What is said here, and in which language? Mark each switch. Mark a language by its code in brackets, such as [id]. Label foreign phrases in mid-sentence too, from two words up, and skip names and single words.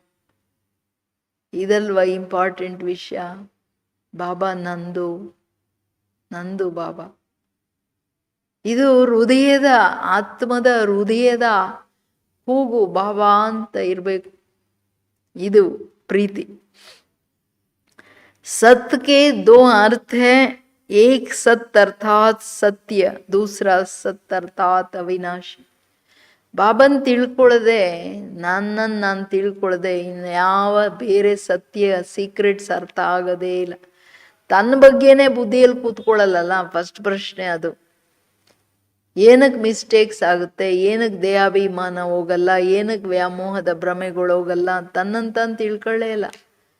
[kn] ಇದಲ್ವಾ ಇಂಪಾರ್ಟೆಂಟ್ ವಿಷಯ. ಬಾಬಾ ನಂದು ಬಾಬಾ. ಇದು ಹೃದಯದ, ಆತ್ಮದ ಹೃದಯದ ಕೂಗು ಬಾಬಾ ಅಂತ ಇರಬೇಕು. ಇದು ಪ್ರೀತಿ. [hi] सत्य के 2 अर्थ हैं, एक सत्य अर्थात सत्य, दूसरा सत्य अर्थात अविनाशी. [kn] ಬಾಬನ್ ತಿಳ್ಕೊಳ್ಳದೆ, ನಾನು ತಿಳ್ಕೊಳ್ಳದೆ ಇನ್ಯಾವ ಬೇರೆ ಸತ್ಯ ಸೀಕ್ರೆಟ್ಸ್ ಅರ್ಥ ಆಗೋದೇ ಇಲ್ಲ. ತನ್ನ ಬಗ್ಗೆನೇ ಬುದ್ಧಿಯಲ್ಲಿ ಕೂತ್ಕೊಳ್ಳಲ್ಲ. ಫಸ್ಟ್ ಪ್ರಶ್ನೆ ಅದು. ಏನಕ್ಕೆ ಮಿಸ್ಟೇಕ್ಸ್ ಆಗುತ್ತೆ, ಏನಕ್ಕೆ ದೇಹಾಭಿಮಾನ ಹೋಗಲ್ಲ, ಏನಕ್ಕೆ ವ್ಯಾಮೋಹದ ಭ್ರಮೆಗಳು ಹೋಗಲ್ಲ, ತನ್ನಂತಾನು ತಿಳ್ಕೊಳ್ಳೇ ಇಲ್ಲ.